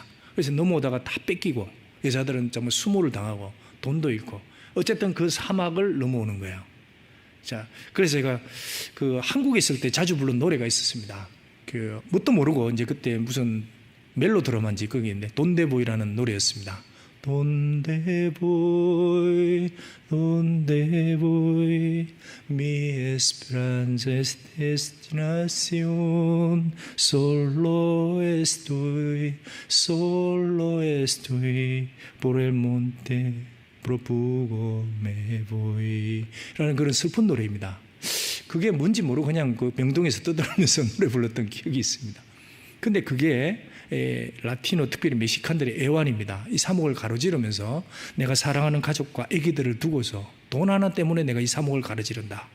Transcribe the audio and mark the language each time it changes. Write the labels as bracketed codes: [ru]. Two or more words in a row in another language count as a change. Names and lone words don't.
[ko] 그래서 넘어오다가 다 뺏기고, 여자들은 정말 수모를 당하고 돈도 잃고, 어쨌든 그 사막을 넘어오는 거예요. 자, 그래서 제가 그 한국에 있을 때 자주 부른 노래가 있었습니다. 그 뭣도 모르고 이제 그때 무슨 멜로 드라마인지 거기 있는데 돈데보이라는 노래였습니다. [es] donde voy, mi esperanza es destinación, solo estoy por el monte profugo me voy [ko] 라는 그런 슬픈 노래입니다. 그게 뭔지 모르고 그냥 그 명동에서 떠들면서 노래 불렀던 기억이 있습니다. 근데 그게 라티노 특별히 멕시칸들의 애환입니다. 이 사목을 가로지르면서 내가 사랑하는 가족과 아기들을 두고서 돈 하나 때문에 내가 이 사목을 가로지른다.